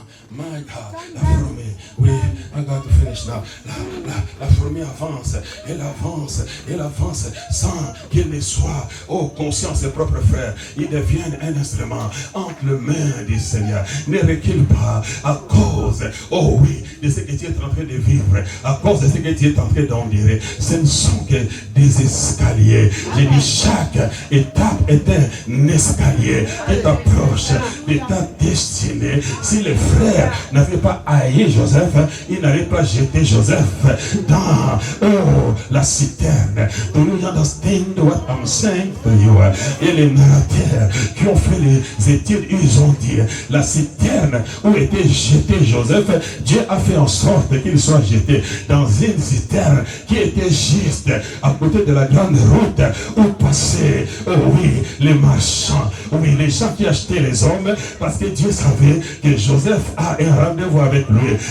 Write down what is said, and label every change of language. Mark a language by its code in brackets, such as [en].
[en] My God, [fr] la fourmi, oui, [en] I got to finish now. [fr] La fourmi avance, elle avance, elle avance sans qu'il ne soit conscient de ses propres frères. Il devient un instrument entre les mains du Seigneur. Ne recule pas à cause, oh oui, de ce que tu es en train de vivre, à cause de ce que tu es en train d'endurer. Ce ne sont que des escaliers. Je dis chaque étape est un escalier qui t'approche de ta destinée. Si les frères n'avait pas haï Joseph, il n'allait pas jeter Joseph dans la citerne. [en] Do you understand what I'm saying to you? [fr] Et les narrateurs qui ont fait les études, ils ont dit la citerne où était jeté Joseph, Dieu a fait en sorte qu'il soit jeté dans une citerne qui était juste à côté de la grande route où passaient, oui, les marchands, oui, les gens qui achetaient les hommes, parce que Dieu savait que Joseph a un rendez-vous avec lui.